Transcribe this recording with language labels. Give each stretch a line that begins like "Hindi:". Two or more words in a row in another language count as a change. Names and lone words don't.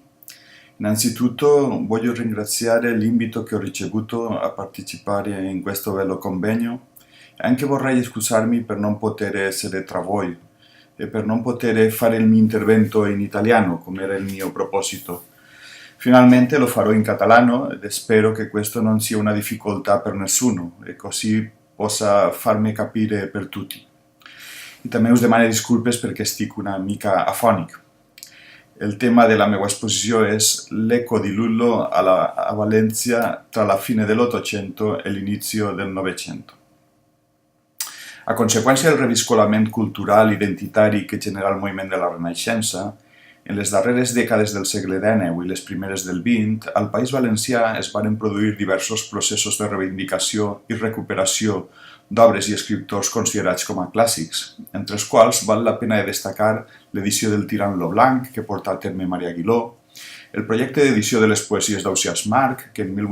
Italian: Innanzitutto voglio ringraziare l'invito che ho ricevuto a partecipare in questo bello convegno e anche vorrei scusarmi per non poter essere tra voi e per non poter fare il mio intervento in italiano, come era il mio proposito. Finalmente lo farò in catalano ed spero che questo non sia una difficoltà per nessuno e così possa farmi capire per tutti.
Catalan: I també us demano disculpes perquè estic una mica afònic. El tema de la meva exposició és
Italian: l'eco di Lullo a Valencia tra la fine dell'Ottocento e l'inizio del Novecento.
Catalan: A conseqüència del reviscolament cultural identitari que genera el moviment de la Renaixença, en les darreres dècades del segle XIX i les primeres del XX, al País Valencià es varen produir diversos processos de reivindicació i recuperació d'obres i escriptors considerats com a clàssics, entre els quals val la pena destacar l'edició del Tirant lo Blanc, que porta a terme Maria Aguiló, el projecte d'edició de les poesies d'Ausiàs March, que en